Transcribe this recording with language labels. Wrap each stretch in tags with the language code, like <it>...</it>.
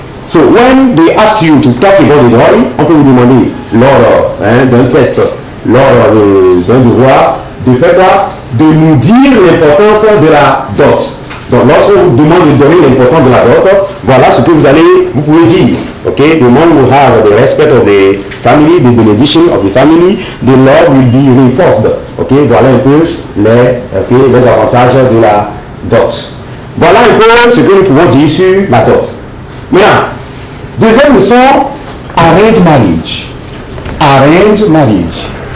<en>So when they ask you to talk about the dowry,</en> <fr>on peut vous demander lors d'un test, lors d'un devoir, de faire quoi? De nous dire l'importance de la dot. Donc lorsque on vous demande de donner l'importance de la dot, voilà ce que vous pouvez dire.</fr> <en>Okay, the man will have the respect of the family, the benediction of the family, the love will be reinforced.</en> <fr>Okay, voilà un peu les avantages de la dot. Voilà un peu ce que nous pouvons dire sur la dot. Maintenant, deuxième leçon, arranged marriage.</fr> <en>Arranged marriage.</en>